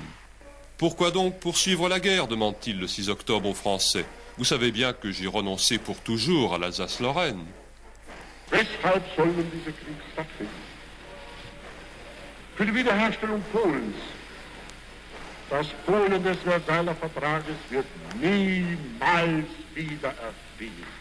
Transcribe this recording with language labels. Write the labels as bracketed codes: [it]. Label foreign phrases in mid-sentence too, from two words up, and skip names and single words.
[fr] Pourquoi donc poursuivre la guerre, demande-t-il le 6 octobre aux Français. Vous savez bien que j'ai renoncé pour toujours à l'Alsace-Lorraine. [de] Weshalb soll nun dieser Krieg stattfinden? Für die Wiederherstellung Polens. Das Polen des Versailler Vertrages wird niemals wieder erstehen.